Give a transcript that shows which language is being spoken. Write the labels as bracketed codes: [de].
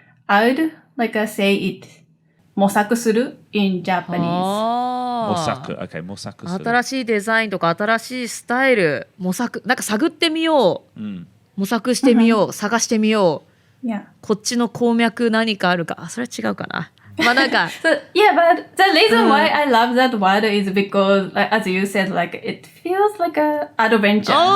[en] I would say it 模索する in Japanese. [ja] 模索。Okay, 模索する。新しいデザインとか新しいスタイル、模索、探ってみよう。模索してみよう。探してみよう。こっちの鉱脈何かあるか。それは違うかな。 [en] So, yeah, but the reason why I love that word is because, as you said, it feels like an adventure.